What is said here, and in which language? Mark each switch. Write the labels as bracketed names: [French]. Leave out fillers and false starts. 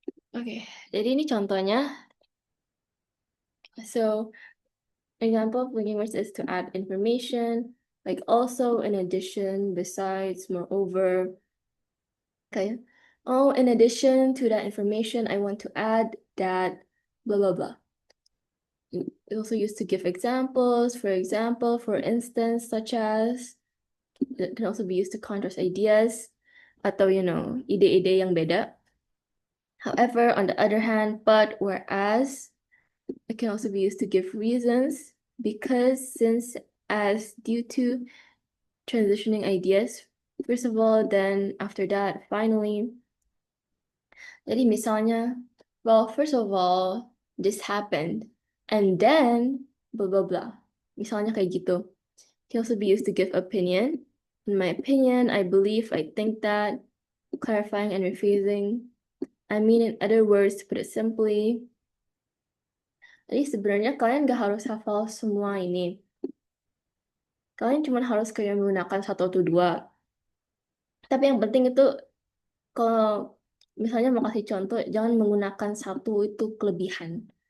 [Indonesian] Okay, jadi ini contohnya. [English] So, example of linking words is to add information, like also, in addition, besides, moreover. Okay. Oh, in addition to that information, I want to add that blah, blah, blah. It's also used to give examples, for example, for instance, such as, it can also be used to contrast ideas, [Indonesian] atau, ide-ide yang beda. [English] However, on the other hand, but, whereas, it can also be used to give reasons, because, since, as, due to, transitioning ideas, first of all, then after that, finally. [Indonesian] Jadi misalnya, [English] well, first of all, this happened, and then, blah, blah, blah. [Indonesian] Misalnya kayak gitu. [English] Can also be used to give opinion. In my opinion, I believe, I think that, clarifying and rephrasing. I mean, in other words, to put it simply. [Indonesian] Jadi sebenarnya kalian gak harus hafal semua ini. Kalian cuma harus kayak menggunakan satu atau dua. Tapi yang penting itu, kalau misalnya mau kasih contoh, jangan menggunakan satu itu kelebihan.